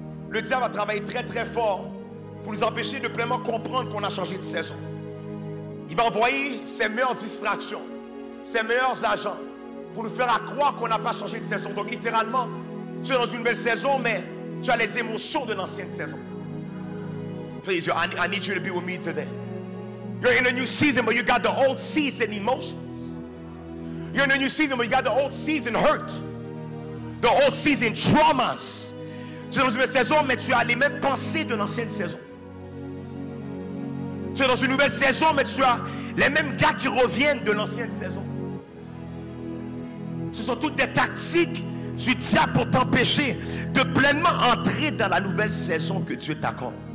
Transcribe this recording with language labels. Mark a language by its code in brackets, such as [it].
[fr] Le diable a travaillé très très fort pour nous empêcher de pleinement comprendre qu'on a changé de saison. Il va envoyer ses meilleures distractions, ses meilleurs agents pour nous faire croire qu'on n'a pas changé de saison. Donc littéralement, tu es dans une nouvelle saison, mais tu as les émotions de l'ancienne saison. [en] Please, I need you to be with me today. You're in a new season, but you got the old season emotions. You're in a new season, but you got the old season hurt. The old season traumas. [fr] Tu es dans une nouvelle saison, mais tu as les mêmes pensées de l'ancienne saison. Tu es dans une nouvelle saison, mais tu as les mêmes gars qui reviennent de l'ancienne saison. Ce sont toutes des tactiques du diable pour t'empêcher de pleinement entrer dans la nouvelle saison que Dieu t'accorde.